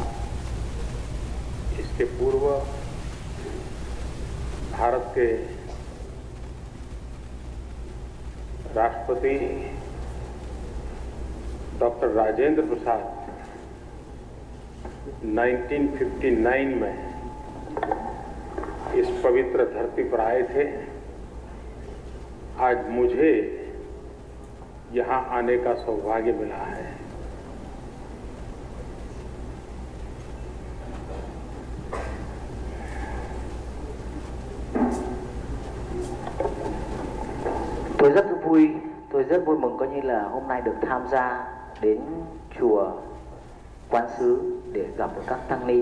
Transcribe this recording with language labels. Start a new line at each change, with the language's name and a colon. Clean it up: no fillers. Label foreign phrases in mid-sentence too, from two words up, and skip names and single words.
Hindi: इसके पूर्व भारत के राष्ट्रपति डॉक्टर राजेंद्र प्रसाद 1959 में इस पवित्र धरती पर आए थे। आज मुझे यहाँ आने का सौभाग्य मिला है।
Vietnamese: Tôi rất vui mừng coi như là hôm nay được tham gia đến chùa Quán Sứ để gặp các tăng ni.